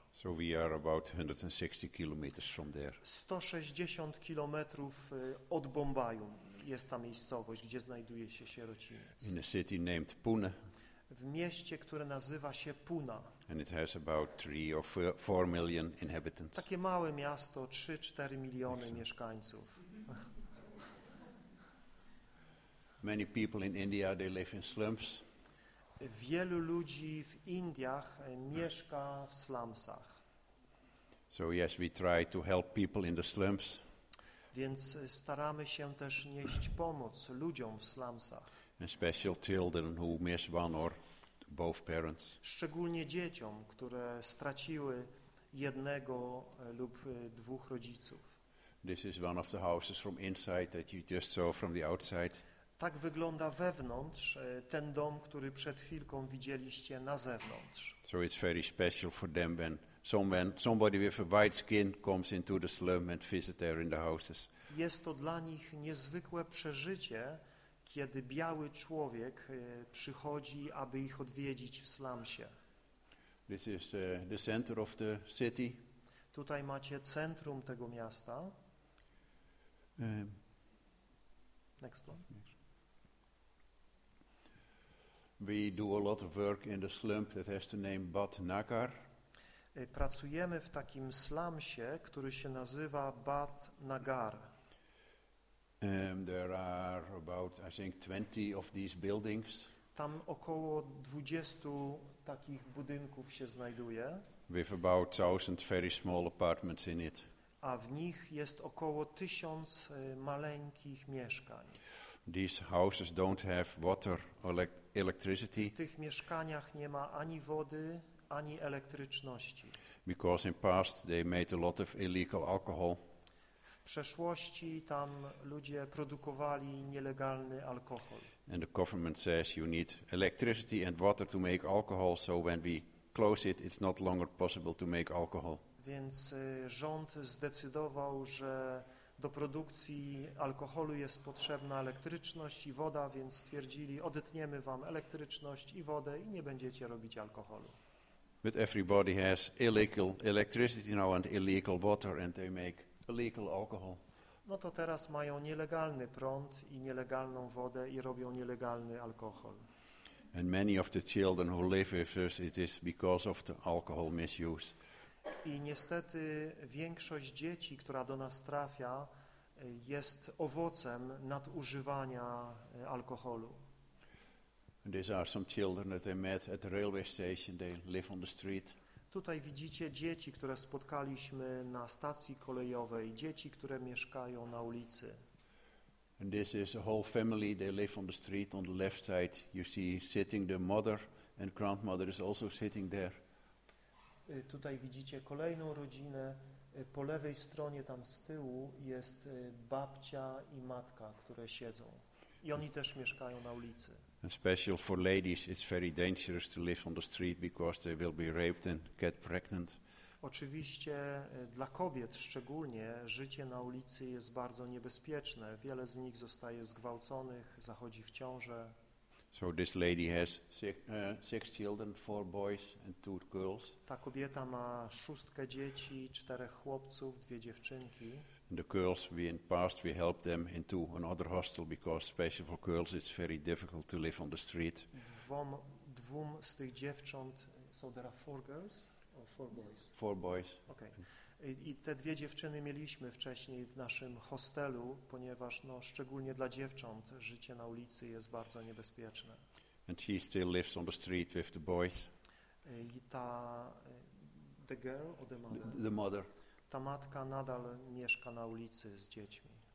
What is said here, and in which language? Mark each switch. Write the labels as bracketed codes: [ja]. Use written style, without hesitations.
[en] So we are about 160 kilometers from there. [pl] 160 kilometrów od Bombaju jest ta miejscowość, gdzie znajduje się sierociniec. [en] In a city named Pune. [pl] W mieście, które nazywa się Puna. [en] And it has about 3 or 4 million inhabitants. [pl] Takie małe miasto, 3-4 miliony mieszkańców. [en] Many people in India, they live in slums. [pl] Wielu ludzi w Indiach mieszka w slumsach. [en] So yes, we try to help people in the slums. [pl] Więc staramy się też nieść pomoc ludziom w slumsach. [en] Especially children who miss one or both parents. [pl] Szczególnie dzieciom, które straciły jednego lub dwóch rodziców. [en] This is one of the houses from inside that you just saw from the outside. [pl] Tak wygląda wewnątrz ten dom, który przed chwilką widzieliście na zewnątrz. [en] So it's very special for them when somebody with a white skin comes into the slum and visits there in the houses. [pl] Jest to dla nich niezwykłe przeżycie, kiedy biały człowiek przychodzi, aby ich odwiedzić w slumsie. [en] This is the center of the city. [pl] Tutaj macie centrum tego miasta. [en] Next one. We do a lot of work in the slum that has the name Bhat Nagar. [pl] Pracujemy w takim slumsie, który się nazywa Bhat Nagar. [en] There are about, I think, 20 of these buildings. [pl] Tam około 20 takich budynków się znajduje. [en] With about 1,000 very small apartments in it. [pl] A w nich jest około 1,000 maleńkich mieszkań. [en] These houses don't have water or electricity. [pl] W tych mieszkaniach nie ma ani wody, ani elektryczności. [en] Because in past they made a lot of illegal alcohol. [pl] W przeszłości tam ludzie produkowali nielegalny alkohol. [en] And the government says you need electricity and water to make alcohol, so when we close it, it's not longer possible to make alcohol. [pl] Więc rząd zdecydował, że do produkcji alkoholu jest potrzebna elektryczność i woda, więc stwierdzili, odetniemy wam elektryczność i wodę i nie będziecie robić alkoholu. [en] But everybody has illegal electricity now and illegal water and they make illegal alcohol. [pl] No to teraz mają nielegalny prąd i nielegalną wodę i robią nielegalny alkohol. [en] And many of the children who live with us, it is because of the alcohol misuse. [pl] I niestety większość dzieci, która do nas trafia, jest owocem nadużywania alkoholu. [en] And these are some children that they met at the railway station. They live on the street. [pl] Tutaj widzicie dzieci, które spotkaliśmy na stacji kolejowej, dzieci, które mieszkają na ulicy. [en] And this is a whole family. They live on the street. On the left side, you see sitting the mother, and grandmother is also sitting there. [pl] Tutaj widzicie kolejną rodzinę. Po lewej stronie, tam z tyłu, jest babcia i matka, które siedzą. I oni też mieszkają na ulicy. [en] Especially for ladies, it's very dangerous to live on the street because they will be raped and get pregnant. [pl] Oczywiście dla kobiet szczególnie życie na ulicy jest bardzo niebezpieczne. Wiele z nich zostaje zgwałconych, zachodzi w ciąże. [en] So this lady has six children, four boys and two girls. [pl] Ta kobieta ma szóstkę dzieci, czterech chłopców, dwie dziewczynki. [en] And the girls, we in past we helped them into another hostel because especially for girls it's very difficult to live on the street. [pl] Dwóm z tych dziewcząt, [en] so there are four girls or four boys? Four boys. Okay. [pl] I te dwie dziewczyny mieliśmy wcześniej w naszym hostelu, ponieważ no, szczególnie dla dziewcząt życie na ulicy jest bardzo niebezpieczne. [en] And she still lives on the street with the boys. [pl] I ta, [en] the girl or the mother? The mother. [pl] Ta matka nadal mieszka na ulicy z dziećmi.